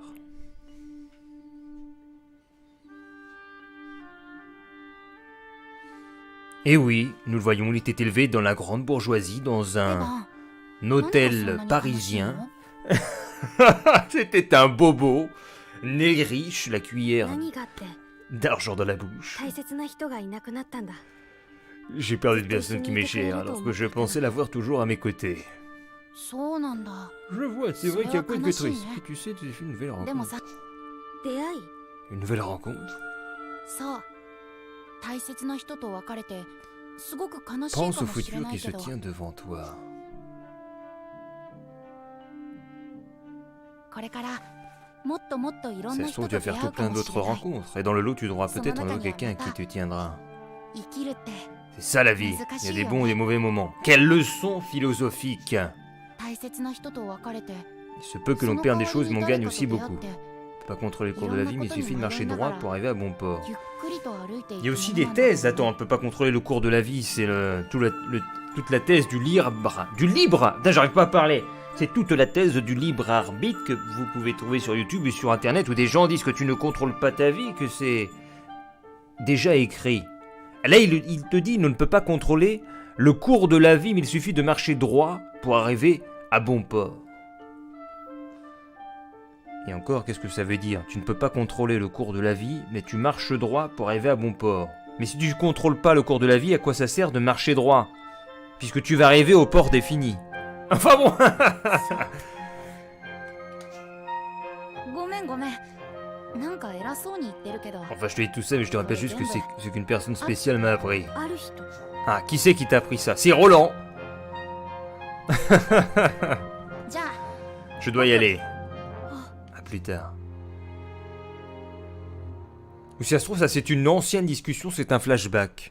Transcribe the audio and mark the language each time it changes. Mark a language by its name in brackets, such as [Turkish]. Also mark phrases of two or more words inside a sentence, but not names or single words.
[French] Et oui, nous le voyons, il était élevé dans la grande bourgeoisie, dans un hôtel parisien. C'était un bobo, né riche, la cuillère [Japanese] 何があって [French] d'argent dans la bouche. [Japanese] 大切な人がいなくなったんだ。 [French] J'ai perdu une personne qui m'est chère, alors que je pensais l'avoir toujours à mes côtés. [Japanese] そうなんだ。 [French] Je vois, c'est vrai qu'il y a quoi de triste. Tu sais, tu as fait une nouvelle [Japanese] でも [French] rencontre. [Japanese] さ、出会い。 [French] Une nouvelle rencontre? [Japanese] そう。大切な人と別れて、すごく悲しい [French] Pense [Japanese] か [French] au [Japanese] もしれ [French] futur [Japanese] ない [French] qui [Japanese] け [French] se [Japanese] ど、 [French] tient devant toi. [Japanese] これからもっともっといろん [French] Ça [Japanese] な [French] se [Japanese] 人 [French] trouve, [Japanese] と [French] tu vas [Japanese] 出 [French] faire [Japanese] 会う [French] tout [Japanese] か [French] plein [Japanese] もし [French] d'autres [Japanese] れない。 [French] rencontres. Et dans le lot, tu auras peut-être un autre quelqu'un qui te tiendra. [Japanese] 生きるって [French] C'est ça la vie. Il y a des bons et des mauvais moments. Quelle leçon philosophique! [Japanese] 大切な人と別れて、 [French] Il se peut que l'on perde des choses, mais on gagne aussi beaucoup. [Japanese] っ [French] On [Japanese] て [French] peut pas contrôler le cours de la vie, mais il suffit de marcher droit pour arriver à bon port. [Japanese] ゆっくりと歩いていく [French] Il y a aussi [Japanese] もの [French] des [Japanese] なんだ。 [French] thèses. Attends, on peut pas contrôler le cours de la vie. C'est toute la thèse du libre. Du libre! Putain, j'arrive pas à parler. C'est toute la thèse du libre arbitre que vous pouvez trouver sur YouTube et sur Internet où des gens disent que tu ne contrôles pas ta vie, que c'est déjà écrit. Là, il te dit, on ne peut pas contrôler le cours de la vie, mais il suffit de marcher droit pour arriver à bon port. Et encore, qu'est-ce que ça veut dire? Tu ne peux pas contrôler le cours de la vie, mais tu marches droit pour arriver à bon port. Mais si tu ne contrôles pas le cours de la vie, à quoi ça sert de marcher droit? Puisque tu vas arriver au port défini. Enfin bon. [Japanese] ごめんごめん。なんか偉そうに言ってるけど、 [French] Enfin, je te dis tout ça, mais je te rappelle juste que c'est ce qu'une personne spéciale m'a appris. [Japanese] ある人。 [French] Ah, qui c'est qui t'a appris ça? C'est Roland. [Japanese] じゃあ、 [French] Je dois y aller. À plus tard. Ou si ça se trouve, ça c'est une ancienne discussion, c'est un flashback.